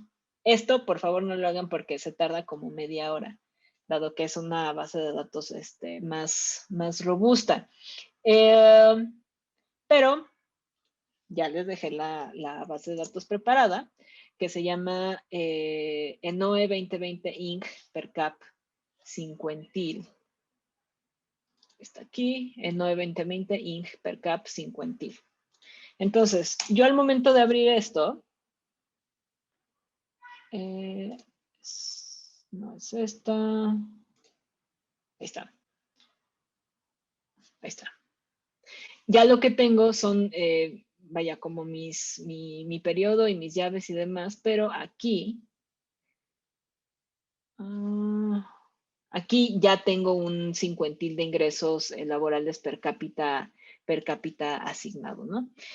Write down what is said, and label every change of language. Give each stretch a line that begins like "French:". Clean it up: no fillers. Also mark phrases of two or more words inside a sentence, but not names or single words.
Spanish: Esto, por favor, no lo hagan porque se tarda como media hora, dado que es una base de datos más robusta. Pero ya les dejé la base de datos preparada, que se llama ENOE 2020 Inc. per cap cincuentil. Está aquí, ENOE 2020 Inc. per cap cincuentil. Entonces, yo al momento de abrir esto, no es esta, ahí está. Ahí está. Ya lo que tengo son, vaya, como mi periodo y mis llaves y demás, pero aquí, aquí ya tengo un cincuentil de ingresos laborales per cápita asignado, ¿no?